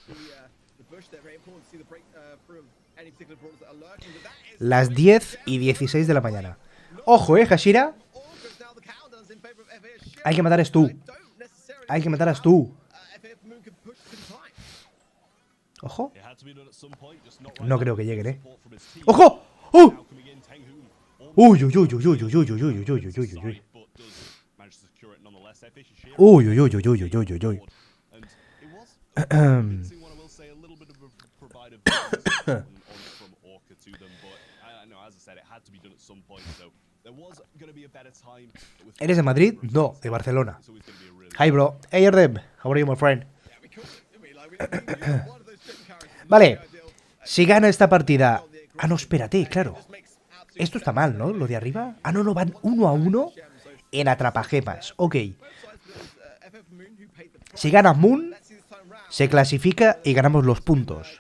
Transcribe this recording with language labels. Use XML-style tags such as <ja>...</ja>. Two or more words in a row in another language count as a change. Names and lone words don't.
<es>Las 10:16 de la mañana. Ojo, Hashira. Hay que matar a Stu. Hay que matar a Stu. Ojo. No creo que lleguen, ¡ojo! ¡Oh! Uy, uy, uy, uy, uy, uy, uy, uy, uy, uy, uy, uy, uy. Uy, uy, uy, uy, uy, uy, uy, uy. ¿Eres de Madrid? No, de Barcelona. Hi,</es> <en>bro. Hey, Erdem. How are you, my friend?</en> <es>Vale. Si gana esta partida... Ah, no, espérate, claro. Esto está mal, ¿no? Lo de arriba. Ah, no, no, van 1-1 en atrapagemas. Ok. Si gana Moon, se clasifica y ganamos los puntos.</es>